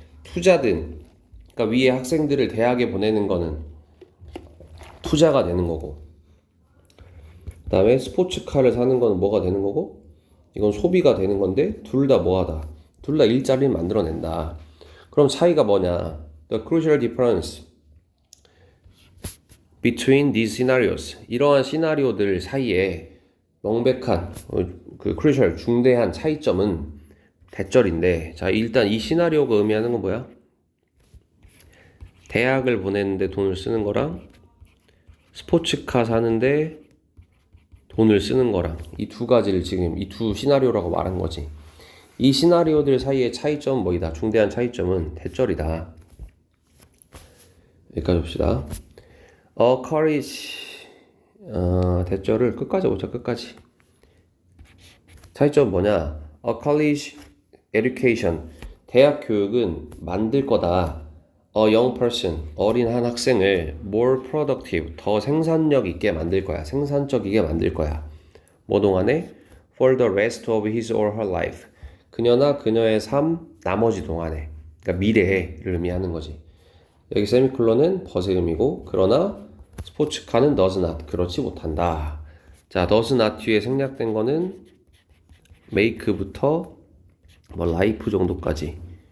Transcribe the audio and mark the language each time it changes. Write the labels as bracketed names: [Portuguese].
[Korean] 투자든, 그러니까 위에 학생들을 대학에 보내는 거는 투자가 되는 거고, 그 다음에 스포츠카를 사는 거는 뭐가 되는 거고, 이건 소비가 되는 건데 둘 다 뭐하다? 둘 다 일자리를 만들어낸다. 그럼 차이가 뭐냐? [English] The crucial difference between these scenarios. [Korean] 이러한 시나리오들 사이에 명백한 그 crucial 중대한 차이점은 대절인데, 자, 일단 이 시나리오가 의미하는 건 뭐야? 대학을 보내는데 돈을 쓰는 거랑 스포츠카 사는데 돈을 쓰는 거랑 이 두 가지를 지금 이 두 시나리오라고 말한 거지. 이 시나리오들 사이의 차이점은 뭐이다? 중대한 차이점은 대절이다. 여기까지 봅시다. courage. 대절을 끝까지 보자. 끝까지. 차이점은 뭐냐? [English] A college education. [Korean] 대학 교육은 만들 거다. [English] A young person. [Korean] 어린 한 학생을 [English] more productive. [Korean] 더 생산력 있게 만들 거야. 생산적이게 만들 거야. 뭐 동안에? [English] For the rest of his or her life. [Korean] 그녀나 그녀의 삶 나머지 동안에. 그러니까 미래를 의미하는 거지. 여기 세미콜론은 벗의 의미고, 그러나 스포츠카는 [English] does not. [Korean] 그렇지 못한다. 자, [English] does not [Korean] 뒤에 생략된 거는 make부터 뭐 life 정도까지.